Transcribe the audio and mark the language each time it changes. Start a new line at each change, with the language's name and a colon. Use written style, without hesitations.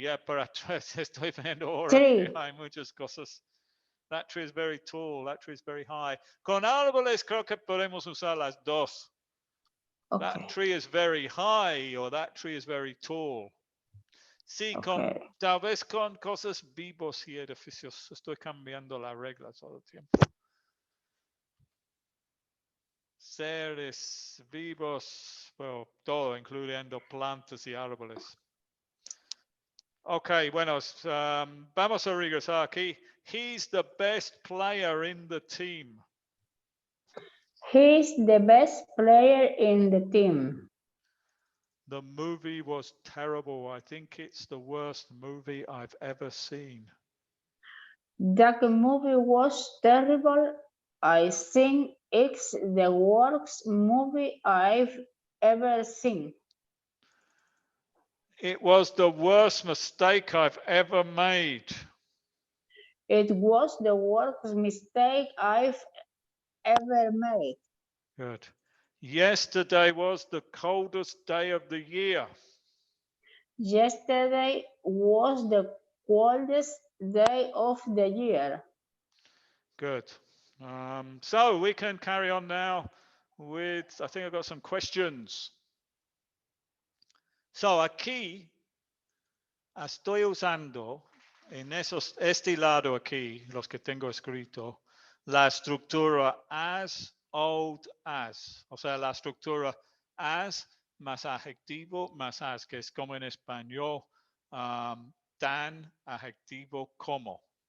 Spanish: Yeah, pero estoy viendo ahora
English: Tree.
Spanish: que hay muchas cosas.
English: That tree is very tall. That tree is very high.
Spanish: Con árboles creo que podemos usar las dos.
English: Okay. That tree is very high or that tree is very tall.
Spanish: Sí,
English: Okay.
Spanish: tal vez con cosas vivos y edificios. Estoy cambiando las reglas todo el tiempo. Seres vivos, well, todo, incluyendo plantas y árboles. Ok, bueno, vamos a regresar aquí.
English: He's the best player in the team. He's the best player in the team. The movie was terrible. I think it's the worst movie I've ever seen. That movie was terrible. I think it's the worst movie I've ever seen. It was the worst mistake I've ever made. It was the worst mistake I've ever made. Good. Yesterday was the coldest day of the year. Yesterday was the coldest day of the year. Good. So we can carry on now with, I think I've got some questions.
Spanish: So aquí estoy usando en este lado aquí, los que tengo escrito, la estructura as, old as. O sea, la estructura as más adjetivo más as, que es como en español, tan, adjetivo, como.